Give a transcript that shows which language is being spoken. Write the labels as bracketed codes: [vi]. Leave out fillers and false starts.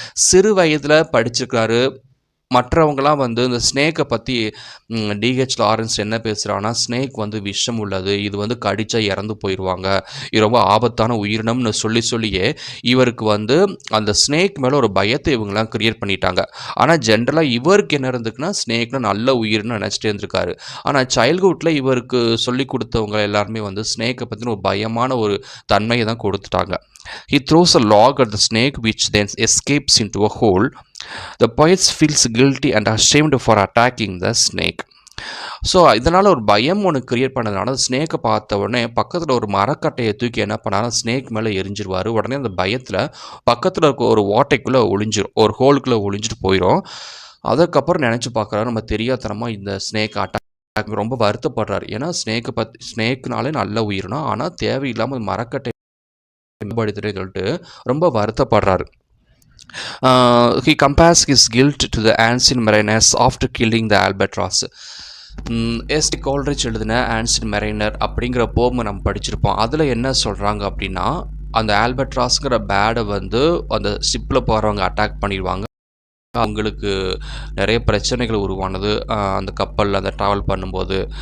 [ta] சிறு வயதில் படிச்சிருக்காரு. மற்றவங்களாம் வந்து இந்த ஸ்னேக்கை பற்றி டிஹெச் லாரன்ஸ் என்ன பேசுகிறாங்கன்னா, ஸ்னேக் வந்து விஷம் உள்ளது, இது வந்து கடிச்சா இறந்து போயிடுவாங்க, இது ரொம்ப ஆபத்தான உயிரினம்னு சொல்லியே இவருக்கு வந்து அந்த ஸ்னேக் மேலே ஒரு பயத்தை இவங்கெல்லாம் கிரியேட் பண்ணிட்டாங்க. ஆனால் ஜென்ரலாக இவருக்கு என்ன இருந்துக்குன்னா, ஸ்னேக்னா நல்ல உயிர்னு நினச்சிட்டே இருந்திருக்காரு. ஆனால் சைல்ட்ஹுட்டில் இவருக்கு சொல்லி கொடுத்தவங்க எல்லாருமே வந்து ஸ்னேக்கை பற்றின ஒரு பயமான ஒரு தன்மையை தான் கொடுத்துட்டாங்க. [en] He throws a log at the snake which then escapes into a hole. The poet feels guilty and ashamed for attacking the snake. [ta] So இதனால் ஒரு பயம் ஒன்று கிரியேட் பண்ணதுனால ஸ்னேக்கை பார்த்த உடனே பக்கத்தில் ஒரு மரக்கட்டையை தூக்கி என்ன பண்ணாலும் ஸ்னேக் மேலே எரிஞ்சிருவார். உடனே அந்த பயத்தில் பக்கத்தில் இருக்க ஒரு ஓட்டைக்குள்ளே ஒளிஞ்சிரும், ஒரு ஹோலுக்குள்ளே ஒளிஞ்சிட்டு போயிடும். அதுக்கப்புறம் நினச்சி பார்க்குறாரு, நம்ம தெரியாதனமாக இந்த ஸ்னேக் அட்டாக் ரொம்ப வருத்தப்படுறாரு. ஏன்னா ஸ்னேக்னாலே நல்ல உயிரினா, ஆனால் தேவையில்லாமல் மரக்கட்டை சொல்லிட்டு ரொம்ப வருத்தப்படுறாரு. [en] He compares his guilt to the ancient mariners after killing the albatross. [ta] ST கோல்ரிச் எழுதின ஆன்சியன்ட் மெரைனர் அப்படிங்கிற போமை நம்ம படிச்சிருப்போம். அதில் என்ன சொல்கிறாங்க அப்படின்னா, அந்த ஆல்பட்ராஸ்ங்கிற பேடை வந்து அந்த ஷிப்பில் போகிறவங்க அட்டாக் பண்ணிடுவாங்க. அவங்களுக்கு நிறைய பிரச்சனைகள் உருவானது அந்த கப்பலில் அந்த ட்ராவல் பண்ணும்போது.